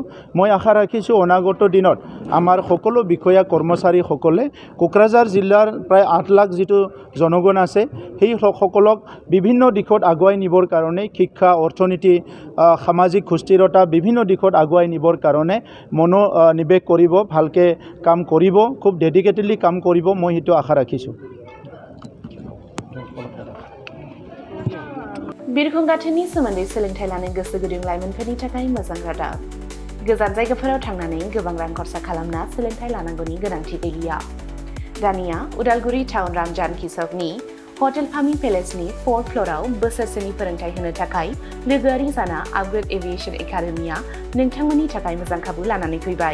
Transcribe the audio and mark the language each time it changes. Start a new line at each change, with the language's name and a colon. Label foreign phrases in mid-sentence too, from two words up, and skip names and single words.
Assamese: মই আশা ৰাখিছোঁ অনাগত দিনত আমাৰ সকলো বিষয়া কৰ্মচাৰীসকলে কোকৰাঝাৰ জিলাৰ প্ৰায় 8 লাখ যিটো জনগণ আছে সেই সকলক বিভিন্ন দিশত আগুৱাই নিবৰ কাৰণে শিক্ষা, অৰ্থনীতি, সামাজিক সুস্থিৰতা বিভিন্ন দিশত আগুৱাই নিবৰ কাৰণে মনোনিৱেশ কৰিব, ভালকৈ কাম কৰিব, খুব ডেডিকেটেডলি কাম কৰিব, মই সেইটো আশা রাখিছোঁ।
Bodo: बिरखं गाथोननि सोमोन्दै सोलोंथाइ लानो गोसो गुदुं लाइमोनफोरनि थाखाय मोजां रादाब। गोजान जायगाफोराव थांनानै गोबां रां खरसा खालामना सोलोंथाइ लानांगौनि गोनांथि गैलिया। दानिया उदालगुरि टाउन रामजानकि सकनि हटेल फामी पेलेसनि 4th फ्ल'राव बोसोरसेनि फोरोंथाइ होनो थाखाय लोगोआरि जाना आपग्रेड एभिएशन एकाडेमिया नोंथांमोननि थाखाय मोजां खाबु लानानै फैबाय।